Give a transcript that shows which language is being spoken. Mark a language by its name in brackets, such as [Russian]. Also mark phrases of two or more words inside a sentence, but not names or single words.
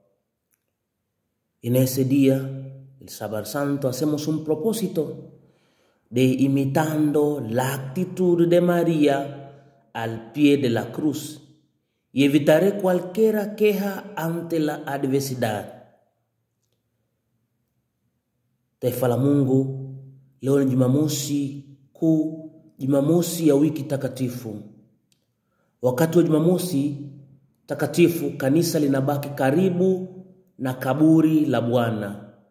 [Spanish] En ese día, el sábado santo, hacemos un propósito de imitando la actitud de María al pie de la cruz y evitaré cualquier queja ante la adversidad. [Swahili] Taifa la Mungu, leo ni Jumamosi kuu, Jumamosi ya wiki takatifu. Wakati wa Jumamosi takatifu, kanisa linabaki karibu na kaburi la Bwana.